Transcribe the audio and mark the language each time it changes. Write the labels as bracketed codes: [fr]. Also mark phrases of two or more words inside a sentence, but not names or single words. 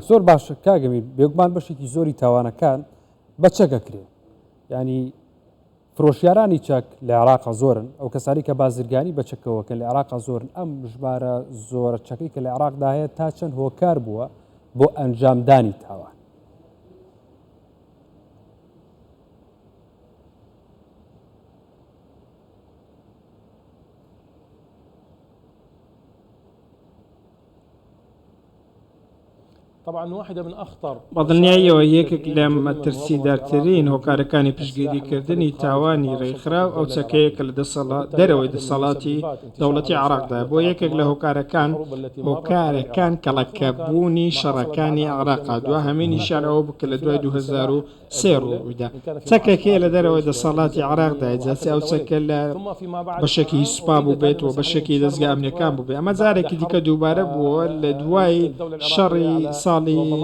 [ckb] زۆر باشە کاگەمین بێگومان بەشێکی زۆری تاوانەکان بە چەکەکرێ ینی فرۆشیارانی چەک لە عێراقا زۆرن ئەو کەسانی کە بازرگانی بە چەکەوەکە لە عێراقا زۆرن ئەم ژمارە زۆرە چەکەی کە لە عێراقدا هەیە تا چەند هۆکار بووە بۆ ئەنجامدانی تاوان [ar] طبعا واحدة من أخطر [ckb] بەدڵنیاییەوە یەکێک لە مەترسیدارترین هۆکارەکانی پشتگیریکردنی تاوانی ڕێکخراو ئەو چەکەیەکە لە دەرەوەی دەسەڵاتی دەوڵەتی عێراقدا بۆ یەکێک لە هۆکارەکان کەڵەکەبوونی شەڕەکانی عێراقا دووە هەمین نیشانەوە بکە لە دوای 2003 ڕوویدا چەکێکەیە لە دەرەوەی دەسەڵاتی عێراقدا جاسی ئەو چەکە لە بەشێکی سوپا بوو بێت و بەشێکی دەستگا ئەمنیەکان بوو بێ ئەمە جارێکی دیکە دووبارە بووە لە دوای شەڕی ساڵی